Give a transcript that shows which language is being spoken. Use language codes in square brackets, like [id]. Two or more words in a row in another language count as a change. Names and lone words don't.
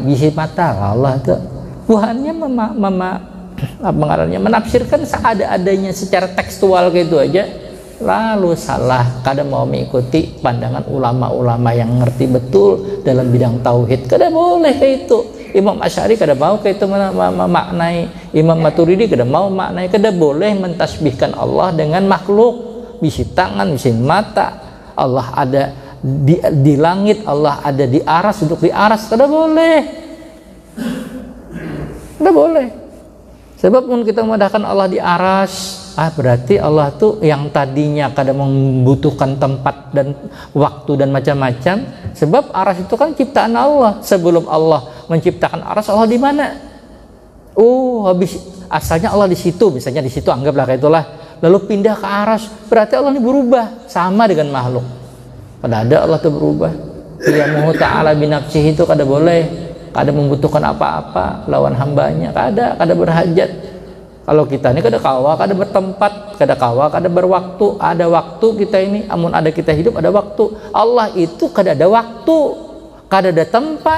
[bjn] Bisi mata Allah tuh. Tuhannya menafsirkan seada-adanya secara tekstual gitu aja. Lalu salah, kadang mau mengikuti pandangan ulama-ulama yang ngerti betul dalam bidang tauhid, kadang boleh kayak itu. Imam Asy'ari kada mau ke itu maknai, Imam Maturidi kada mau maknai, kada boleh mentasbihkan Allah dengan makhluk. Bisi tangan, bisi mata, Allah ada di langit, Allah ada di aras, duduk di aras, kada boleh. Kada boleh. Sebab pun kita memandahkan Allah di aras, berarti Allah tuh yang tadinya kadang membutuhkan tempat dan waktu dan macam-macam. Sebab aras itu kan ciptaan Allah. Sebelum Allah menciptakan aras, Allah di mana? Habis asalnya Allah di situ, misalnya di situ, anggaplah kayak itulah. Lalu pindah ke aras, berarti Allah ini berubah sama dengan makhluk. Kada ada Allah itu berubah. [ar] قيامه تعالى بنفسه [bjn] itu kada boleh, kada membutuhkan apa-apa lawan hambanya, kada berhajat. Kalau kita ini kada kawa, kada bertempat, kada kawa, kada berwaktu. Ada waktu kita ini, amun ada kita hidup ada waktu. Allah itu kada ada waktu, kada ada tempat.